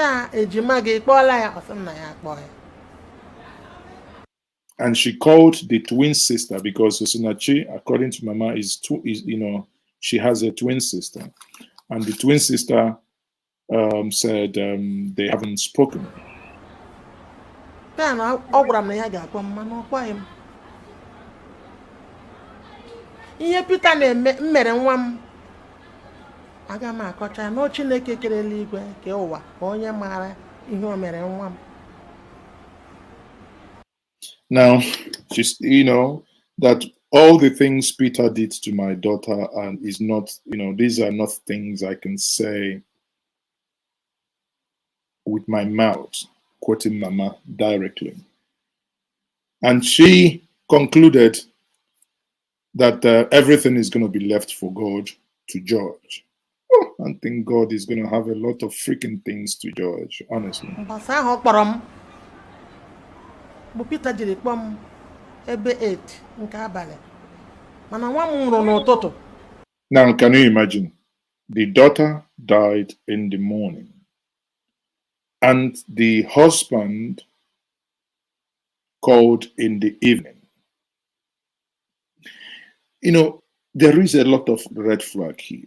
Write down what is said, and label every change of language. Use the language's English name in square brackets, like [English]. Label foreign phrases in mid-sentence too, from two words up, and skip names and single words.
[English] And she called the twin sister because Osinachi, according to Mama, is she has a twin sister, and the twin sister said they haven't spoken. [Igbo] Ihe Peter mere nwa m aga m akọcha na Chineke kere eluigwe ke ụwa onye maara ihe o mere nwa m. [English] Now, she's, that all the things Peter did to my daughter and is not, these are not things I can say with my mouth, quoting Mama directly. And she concluded that everything is going to be left for God to judge. Oh, I think God is going to have a lot of freaking things to judge, honestly. [Igbo] Peter jiri kpọm ebe 8 nke abalị. Mana nwa m nwụrụ n'ụtụtụ. [English] Now, can you imagine? The daughter died in the morning. And the husband called in the evening. There is a lot of red flag here.